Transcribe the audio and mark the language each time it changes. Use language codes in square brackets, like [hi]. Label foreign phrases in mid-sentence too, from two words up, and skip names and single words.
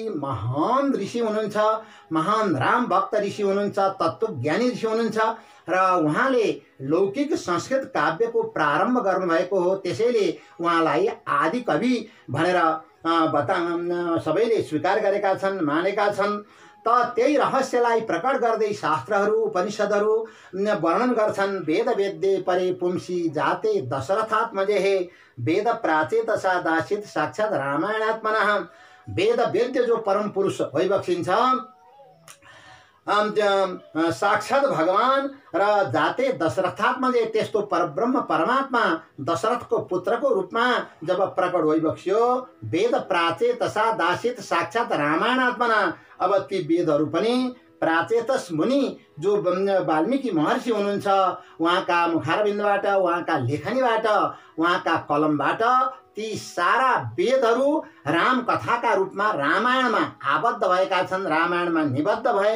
[ne] महान ऋषि हुनुहुन्छ, महान राम भक्त ऋषि हुनुहुन्छ, तत्त्वज्ञानी ऋषि हुनुहुन्छ र उहाँले लौकिक संस्कृत काव्यको प्रारम्भ गर्नुभएको हो। त्यसैले उहाँलाई आदि कवि भनेर सबैले स्वीकार गरेका छन्, मानेका छन्। त त्यही रहस्यलाई प्रकट गर्दै शास्त्रहरू उपनिषदहरू वर्णन गर्छन्। [sa] वेद वेद्ये परे पुंसी जाते दशरथात्मजे वेद प्राचेत सा दासित साक्षात् रामायणात्मनः। वेद वेद्य [ne] जो परम पुरुष भइबक्सिन्छ साक्षात् भगवान र [sa] जाते दशरथात्मजे [ne] त्यस्तो परब्रह्म परमात्मा दशरथको पुत्रको रूपमा जब प्रकट भइबक्स्यो [sa] वेद प्राचेत सा दासित साक्षात् रामायणात्मना। [ne] अब ती वेदहरू पनि प्राचेतस मुनि जो वाल्मीकि महर्षि हुनुहुन्छ उहाँका मुखारबिन्दबाट, उहाँका लेखनीबाट, उहाँका कलमबाट ती सारा वेदहरू राम कथाका रूपमा रामायणमा आबद्ध भएका छन्, रामायणमा निबद्ध भए।